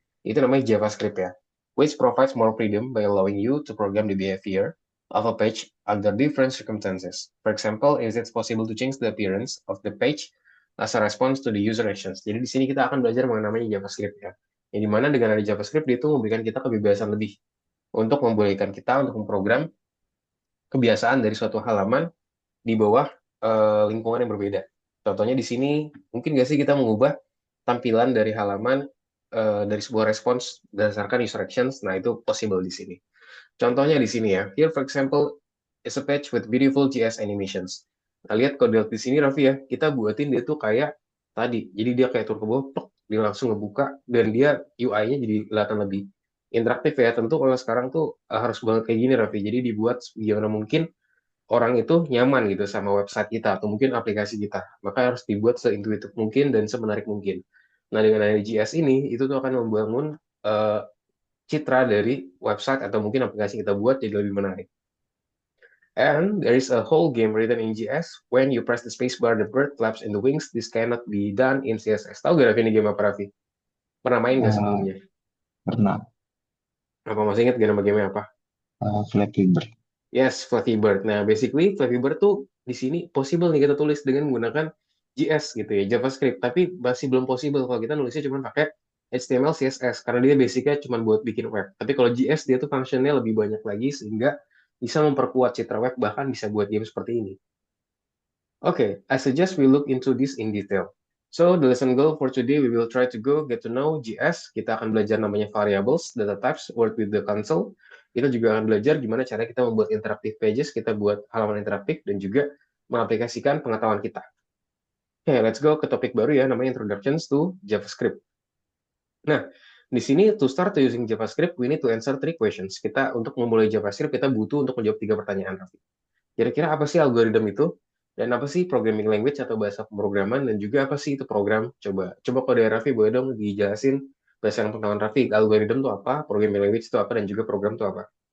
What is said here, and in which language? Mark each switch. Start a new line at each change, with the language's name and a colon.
Indonesian: Itu namanya
English: JavaScript ya, which provides more freedom by allowing you to program the behavior of a page under different circumstances. For example, is it possible to change the appearance of the page as a response to the user actions.
Indonesian: Jadi di sini kita akan belajar mengenai namanya JavaScript ya. Yang dimana dengan ada JavaScript dia itu memberikan kita kebebasan lebih untuk membolehkan kita untuk memprogram kebiasaan dari suatu halaman di bawah lingkungan yang berbeda. Contohnya di sini, mungkin nggak sih kita mengubah tampilan dari halaman dari sebuah respons berdasarkan user actions. Nah, itu possible di sini. Contohnya di sini ya.
English: Here, for example, is a page with beautiful GS animations.
Indonesian: Nah, lihat kalau di sini, Raffi ya, kita buatin dia tuh kayak tadi. Jadi dia kayak turun ke bawah, plok, dia langsung ngebuka, dan dia UI-nya jadi kelihatan lebih interaktif ya. Tentu kalau sekarang tuh harus banget kayak gini, Raffi. Jadi dibuat gimana mungkin orang itu nyaman gitu sama website kita atau mungkin aplikasi kita. Maka harus dibuat seintuitif mungkin dan semenarik mungkin. Nah, dengan adanya JS ini, itu tuh akan membangun eh, citra dari website atau mungkin aplikasi kita buat jadi lebih menarik.
English: And there is a whole game written in JS. When you press the spacebar, the bird flaps in the wings. This cannot be done in CSS.
Indonesian: Tahu gak Raffi ini game apa, Raffi? Pernah main nggak sebelumnya? pernah. Apa masih ingat gak nama game apa?
English: Flappy Bird.
Indonesian: Yes, Flappy Bird. Nah, basically Flappy Bird tuh di sini possible nih kita tulis dengan menggunakan JS gitu ya, JavaScript. Tapi masih belum possible kalau kita nulisnya cuma pakai HTML, CSS karena dia basicnya cuma buat bikin web. Tapi kalau JS dia tuh functionnya lebih banyak lagi sehingga bisa memperkuat citra web bahkan bisa buat game seperti ini.
English: Okay, I suggest we look into this in detail. So the lesson goal for today, we will try to go get to know JS.
Indonesian: Kita akan belajar namanya
English: variables, data types, work with the console.
Indonesian: Kita juga akan belajar gimana cara kita membuat interactive pages, kita buat halaman interaktif, dan juga mengaplikasikan pengetahuan kita. Oke,
English: let's go
Indonesian: ke topik baru ya, namanya Introductions to JavaScript.
English: Nah,
Indonesian: di sini
English: to start to using JavaScript, we need to answer three questions.
Indonesian: Kita untuk memulai JavaScript, kita butuh untuk menjawab tiga pertanyaan, Raffi. Kira-kira apa sih algoritma itu? Dan apa sih programming language atau bahasa pemrograman? Dan juga apa sih itu program? Coba kalau dari Raffi boleh dong dijelasin bahasa yang pengetahuan Raffi. Algoritma itu apa? Programming language itu apa? Dan juga program itu apa?